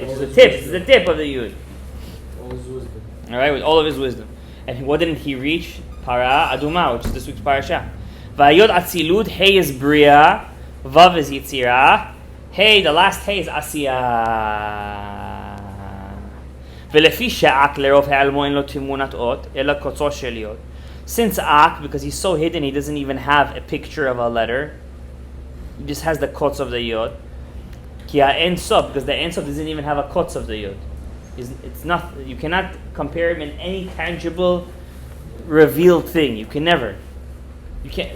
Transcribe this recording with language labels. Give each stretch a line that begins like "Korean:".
English: Which is the tip. It's the tip of the Yud. All his wisdom. All right, with all of his wisdom. And what didn't he reach? Para Aduma, which is this week's parasha. Vayod Atzilut, Hey is Bria, Vav is Yitzirah, Hey, the last Hey is Asiyah.
Hebrew: ולפי שאק לרוב העלמו אין לו תמונת אות, אלא קוצו של יוד.
English: Since Ak, because he's so hidden, he doesn't even have a picture of a letter. He just has the kotz of the yod. Ki ha'en sof, because the en sof doesn't even have a kotz of the yod. It's not. You cannot compare him in any tangible, revealed thing. You can never. You can't.